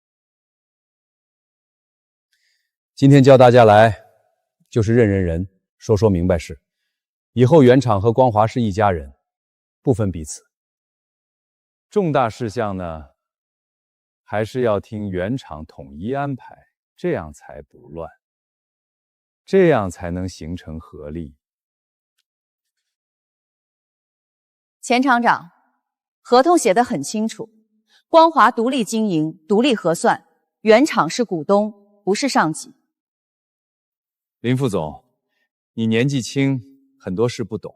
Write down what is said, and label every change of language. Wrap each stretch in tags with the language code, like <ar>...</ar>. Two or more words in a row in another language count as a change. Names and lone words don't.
<zh>今天叫大家來，就是認認人，說說明白事。以後原廠和光華是一家人，不分彼此。重大事項呢，還是要聽原廠統一安排。這樣才不亂。這樣才能形成合力。钱厂长，合同写得很清楚，光华独立经营，独立核算，原厂是股东，不是上级。林副总，你年纪轻，很多事不懂。</zh>